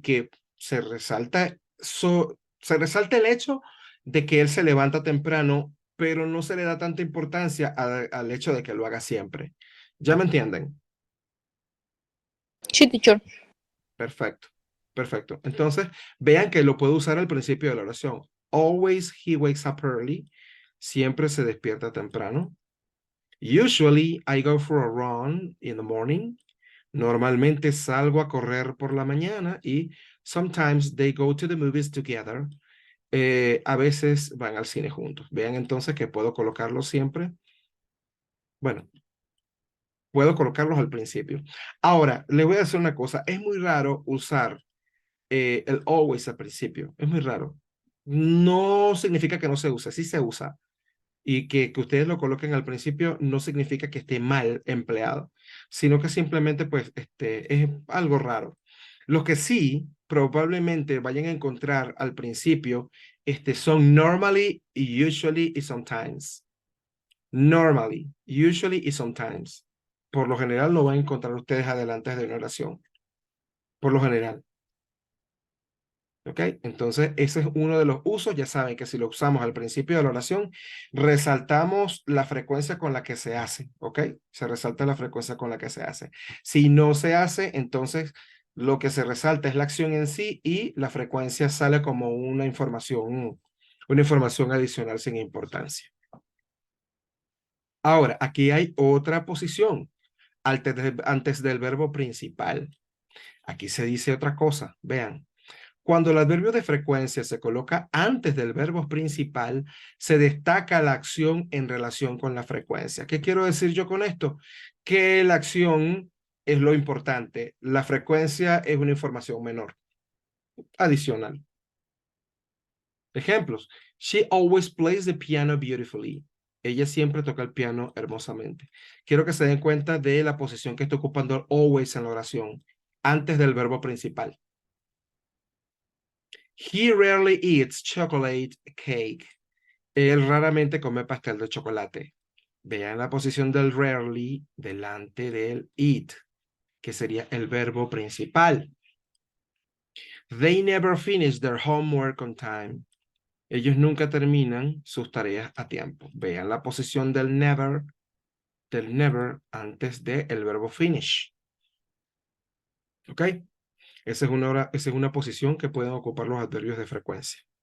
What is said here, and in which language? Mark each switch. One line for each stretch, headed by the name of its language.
Spanish: Que se resalta el hecho de que él se levanta temprano, pero no se le da tanta importancia al hecho de que lo haga siempre. ¿Ya me entienden? Sí, teacher. Perfecto, perfecto. Entonces, vean que lo puedo usar al principio de la oración.
English: Always he wakes up early.
Spanish: Siempre se despierta temprano.
English: Usually I go for a run in the morning.
Spanish: Normalmente salgo a correr por la mañana y
English: sometimes they go to the movies together.
Spanish: A veces van al cine juntos. Vean entonces que puedo colocarlos siempre. Bueno, puedo colocarlos al principio. Ahora, le voy a decir una cosa. Es muy raro usar el always al principio. Es muy raro. No significa que no se use. Sí se usa. Y que ustedes lo coloquen al principio no significa que esté mal empleado, sino que simplemente pues es algo raro. Lo que sí probablemente vayan a encontrar al principio son normally, usually y sometimes. Normally, usually y sometimes. Por lo general lo van a encontrar ustedes adelante de una oración. Por lo general. ¿Ok? Entonces, ese es uno de los usos. Ya saben que si lo usamos al principio de la oración, resaltamos la frecuencia con la que se hace. ¿Ok? Se resalta la frecuencia con la que se hace. Si no se hace, entonces lo que se resalta es la acción en sí y la frecuencia sale como una información adicional sin importancia. Ahora, aquí hay otra posición antes del verbo principal. Aquí se dice otra cosa. Vean. Cuando el adverbio de frecuencia se coloca antes del verbo principal, se destaca la acción en relación con la frecuencia. ¿Qué quiero decir yo con esto? Que la acción es lo importante. La frecuencia es una información menor, adicional. Ejemplos.
English: She always plays the piano beautifully.
Spanish: Ella siempre toca el piano hermosamente. Quiero que se den cuenta de la posición que está ocupando el always en la oración, antes del verbo principal.
English: He rarely eats chocolate cake.
Spanish: Él raramente come pastel de chocolate. Vean la posición del rarely delante del eat, que sería el verbo principal.
English: They never finish their homework on time.
Spanish: Ellos nunca terminan sus tareas a tiempo. Vean la posición del never antes del verbo finish. ¿Ok? Esa es una posición que pueden ocupar los adverbios de frecuencia.